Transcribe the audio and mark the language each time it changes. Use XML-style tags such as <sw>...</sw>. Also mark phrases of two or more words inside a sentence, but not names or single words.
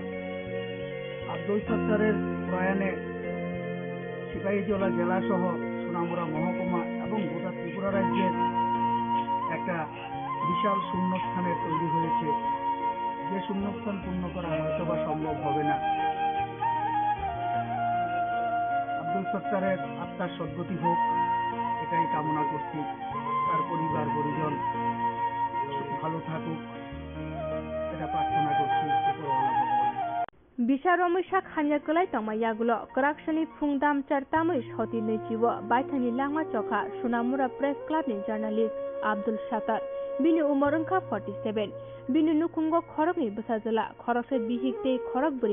<bn>আব্দুল সত্তারের প্রয়াণে সিপাহীজলা জেলা সহ সোনামুড়া মহকুমা এবং গোটা ত্রিপুরা রাজ্যের একটা বিশাল শূন্যস্থানের তৈরি হয়েছে, যে শূন্যস্থান পূর্ণ করা হয়তো বা সম্ভব হবে না। আব্দুল সত্তারের আত্মার সদ্গতি হোক এটাই কামনা করছি। তার পরিবার পরিজন ভালো থাকুক এটা প্রার্থনা করছি উপরওয়ালা ভগবানের।</bn> <trp>बिसारमैसा खान्यागलाय तंमायागुलो कराक्सनि फुंदाम चारतामै सती नैजिवो बायथानि लांमा चखा सुनामुरा</trp> <en>press clubni journalist</en> <trp>आब्दुल सातार बिनि उमर अंखा 47 बिनि नुखुंगो खरकनि बसाजला खरकसे बिहिकते खरक बरि</trp>